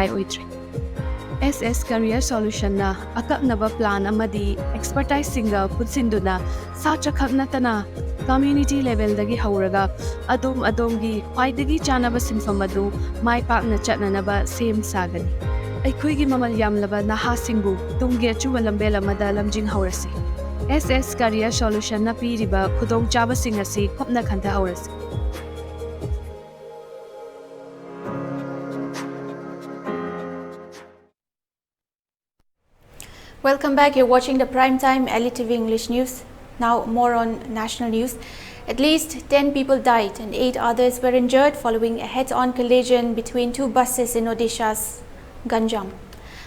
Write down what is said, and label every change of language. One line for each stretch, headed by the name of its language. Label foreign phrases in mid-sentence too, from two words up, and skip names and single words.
Manipuri: oitre SS Career Solution na akaknaba plan amadi expertise singa putsinduna sacha khaknatana
English: community level
Manipuri: dagi hauraga adom gi khwaidagi chanaba sinfam adu mai pakna chatnanaba sem sagani aikhoigi mamal yamlaba naha singbu tungge chuwa lambel amada lamjing haurasi SS Career Solution na piriba khudong chaba singasi khopna khanta haurasi
English: Welcome back. You're watching the primetime ELITETV English News. Now more on national news. At least 10 people died and 8 others were injured following a head-on collision between two buses in Odisha's Ganjam.